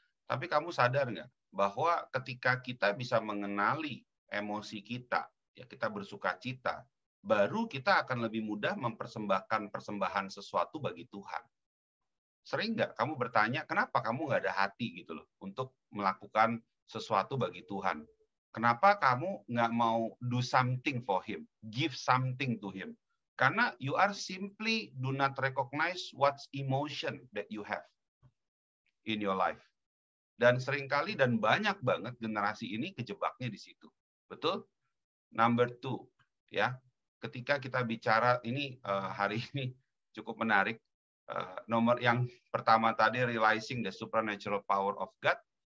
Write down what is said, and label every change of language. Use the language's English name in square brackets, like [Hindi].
[Indonesian] Tapi kamu sadar nggak bahwa ketika kita bisa mengenali emosi kita, ya kita bersuka cita, baru kita akan lebih mudah mempersembahkan persembahan sesuatu bagi Tuhan. Sering nggak kamu bertanya, kenapa kamu nggak ada hati gitu loh untuk melakukan sesuatu bagi Tuhan? Kenapa kamu nggak mau [English] do something for Him, give something to Him? [Indonesian] Karena [English] you are simply do not recognize what's emotion that you have in your life. [Indonesian] Dan seringkali dan banyak banget generasi ini kejebaknya di situ. Betul? [English] Number 2, [Indonesian] ya. Ketika kita bicara ini hari ini cukup menarik. Nomor yang pertama tadi [English] realizing the supernatural power of God.